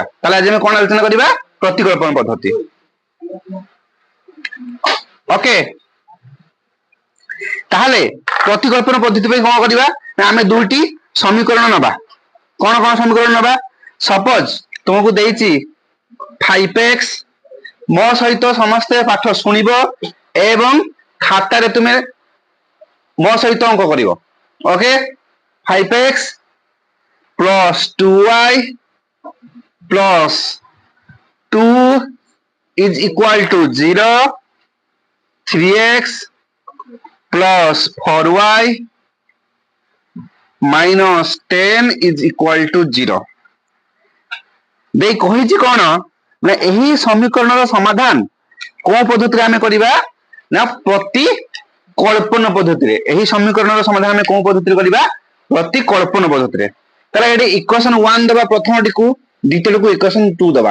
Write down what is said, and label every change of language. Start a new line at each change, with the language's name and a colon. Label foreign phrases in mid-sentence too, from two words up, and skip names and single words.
Odia: ତାହେଲେ ଆଜି ଆମେ କଣ ଆଲୋଚନା କରିବା ପ୍ରତିକଳ୍ପନ ପଦ୍ଧତି। ଓକେ, ତାହେଲେ ପ୍ରତିକଳ୍ପନ ପଦ୍ଧତି ପାଇଁ କଣ କରିବା ନା ଆମେ ଦୁଇଟି ସମୀକରଣ ନବା। କଣ କଣ ସମୀକରଣ ନବା? ସପୋଜ ତୁମକୁ ଦେଇଛି 5x, ମୋ ସହିତ ସମସ୍ତେ ପାଠ ଶୁଣିବ ଏବଂ ଖାତାରେ ତୁମେ ମୋ ସହିତ ଅଙ୍କ କରିବ। ଓକେ,
English: 5x plus 2y plus 2 is equal to 0, 3x plus 4y minus 10 is equal to 0।
Odia: ଦେଇ କହିଛି କଣ ନା ଏହି ସମୀକରଣର ସମାଧାନ କୋଉ ପଦ୍ଧତିରେ ଆମେ କରିବା ନା ପ୍ରତିକଳ୍ପନ ପଦ୍ଧତିରେ। ଏହି ସମୀକରଣର ସମାଧାନ ଆମେ କୋଉ ପଦ୍ଧତିରେ କରିବା? ପ୍ରତିକଳ୍ପନ ପଦ୍ଧତିରେ। ତାହେଲେ ଏଠି ଇକ୍ୱେସନ 1 ଦେବା ପ୍ରଥମଟିକୁ, ଦ୍ୱିତୀୟଟିକୁ ଇକ୍ୱେସନ 2 ଦେବା।